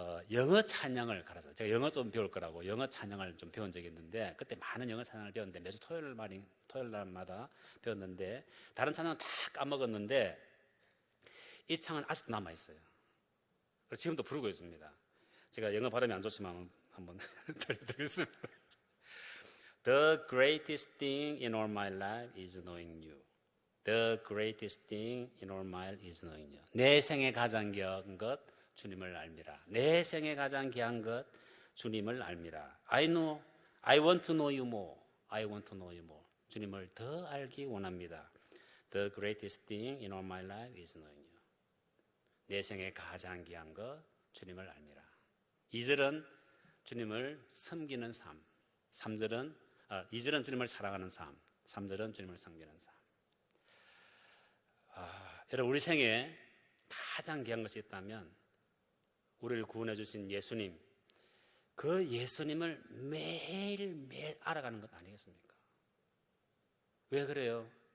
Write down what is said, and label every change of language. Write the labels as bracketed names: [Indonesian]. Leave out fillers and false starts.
[Korean] 영어 찬양을 가르쳐요. 제가 영어 좀 배울 거라고 영어 찬양을 좀 배운 적이 있는데 그때 많은 영어 찬양을 배웠는데 매주 토요일 날마다 배웠는데 다른 찬양은 다 까먹었는데 이 창은 아직도 남아있어요. 그래서 지금도 부르고 있습니다. 제가 영어 발음이 안 좋지만 한번 들려드리겠습니다. [English] The greatest thing in all my life is knowing you. The greatest thing in all my life is knowing you. [Korean] 내 생에 가장 귀한 것 주님을 알미라. 내 생에 가장 귀한 것 주님을 알미라. [English] I want to know you more. I want to know you more. [Korean] 주님을 더 알기 원합니다. [English] The greatest thing in all my life is knowing you. [Korean] 내 생에 가장 귀한 것 주님을 알미라. 2절은 주님을 섬기는 삶. 2절은 주님을 사랑하는 삶. 3절은 주님을 섬기는 삶. 여러분 우리 생에 가장 귀한 것이 있다면 우리를 구원해 주신 예수님, 그 예수님을 매일매일 알아가는 것 아니겠습니까? 왜 그래요?